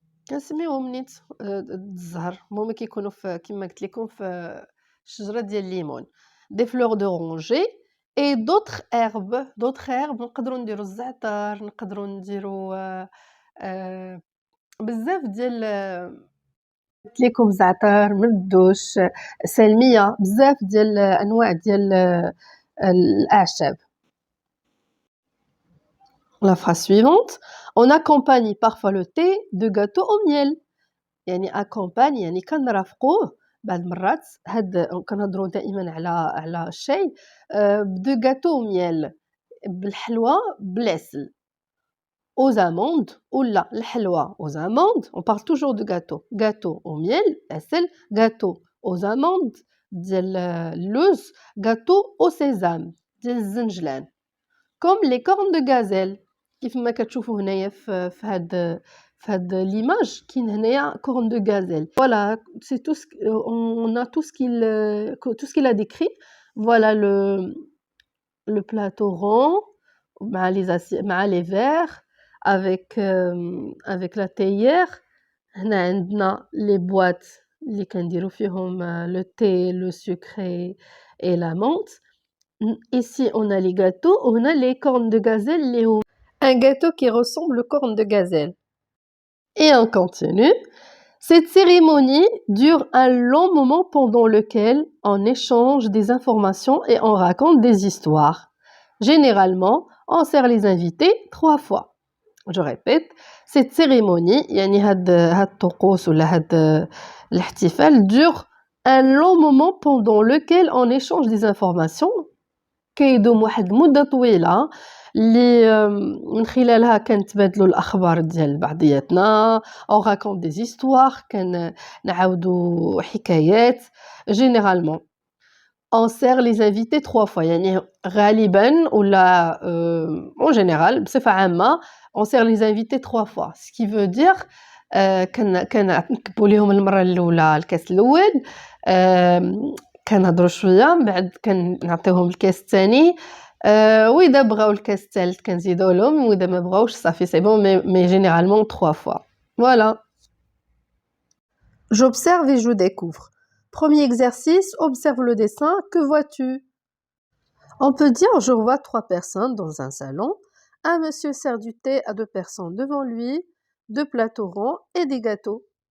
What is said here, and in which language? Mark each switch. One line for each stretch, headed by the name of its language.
Arabic: كنسميوهم نيت الزهر. هما كيكونوا كما قلت لكم في شجره ديال الليمون.
French: des fleurs d'oranger et d'autres herbes.
Arabic: نقدروا نديروا الزعتر, نقدروا نديروا بزاف ديال قلت لكم زعتر, مردوش, سلميه, بزاف ديال انواع ديال الاعشاب.
French: La phrase suivante, on accompagne parfois le thé de gâteaux au miel.
Arabic: يعني accompagne يعني كنرافقوه بعض المرات. هاد كنهضروا دائما على الشاي دو
French: gâteau au miel,
Arabic: بالحلوى بالعسل.
French: aux amandes
Arabic: ولا الحلوى
French: aux amandes, on parle toujours de gâteau au miel,
Arabic: عسل,
French: gâteau aux amandes,
Arabic: ديال اللوز,
French: gâteau au sésame,
Arabic: ديال الزنجلان.
French: Comme les cornes de gazelle.
Arabic: كيف ما كتشوفوا هنايا في هاد l'image كاين هنايا
French: cornes de gazelle. Voilà, c'est tout ce on a tout ce qu'il a décrit. Voilà le plateau rond مع les verres avec la théière. هنا عندنا les boîtes
Arabic: اللي كنديروا فيهم
French: le thé, le sucre et la menthe. Ici, on a les gâteaux, on a les cornes de gazelle, un gâteau qui ressemble aux cornes de gazelle. Et on continue. Cette cérémonie dure un long moment pendant lequel on échange des informations et on raconte des histoires. Généralement, on sert les invités 3 fois. Je répète, cette cérémonie,
Arabic: يعني هاد الطقوس ولا هاد الاحتفال
French: dure un long moment pendant lequel on échange des informations.
Arabic: كيدوم واحد المدة طويلة اللي من خلالها كنتبادلوا الأخبار ديال بعضياتنا.
French: on raconte des histoires,
Arabic: كنعاودوا حكايات.
French: généralement on sert les invités 3 fois,
Arabic: يعني غالبا ولا
French: en général
Arabic: بصفة عامة
French: on sert les invités 3 fois, ce qui veut dire
Arabic: كنكبوا ليهم المرة الأولى الكاس الأول, كنهضروا شويه من بعد كنعطيوهم الكاس الثاني, واذا بغاو الكاس الثالث كنزيدوا لهم, واذا ما بغاوش صافي
French: سي بون, mais généralement 3 fois. Voilà. J'observe et je découvre. Premier exercice, observe le dessin. Que vois-tu? On peut dire je vois 3 personnes dans un salon. Un monsieur sert du thé à 2 personnes devant lui, 2 plateaux ronds et des gâteaux.